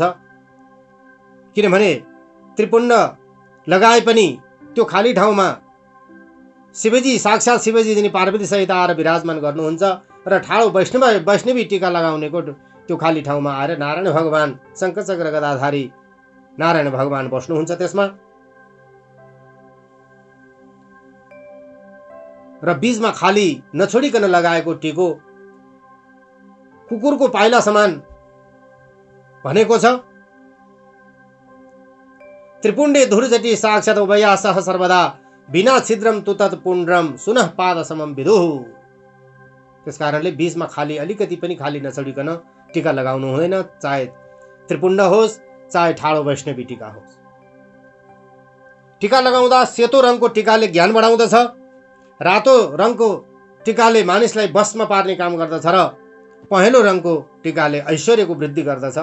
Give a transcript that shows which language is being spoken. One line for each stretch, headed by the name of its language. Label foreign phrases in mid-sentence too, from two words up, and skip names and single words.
Nepali: किनभने त्रिपुण्ड लगाए पनि त्यो खाली ठाउँमा शिवजी, साक्षात शिवजी जनि पार्वती सहित आएर विराजमान गर्नुहुन्छ र ठाडो वैष्णवी टीका लगाउनेको त्यो खाली ठाउँमा आएर नारायण भगवान शङ्कर चक्र गदाधारी नारायण भगवान बस्नुहुन्छ त्यसमा। र बीचमा खाली नछोडिकन लगाएको टीको कुकुरको पाइला समान भनेको छ।
Sanskrit: त्रिपुण्डे धुर्जटी साक्षात् उभया सह सर्वदा बिना छिद्रम तुतत पुण्ड्रम सुनः पाद समम विदुः।
Nepali: त्यसकारणले बीचमा खाली अलिकति पनि खाली नछोडिकन टीका लगाउनु हुँदैन, चाहे त्रिपुण्ड होस् चाहे ठाडो वैष्णवी टीका होस्। टीका लगाउँदा सेतो रङको टीकाले ज्ञान बढाउँदछ, रातो रङको टीकाले मानिसलाई वशमा पार्ने काम गर्दछ र पहेँलो रङको टीकाले ऐश्वर्यको वृद्धि गर्दछ।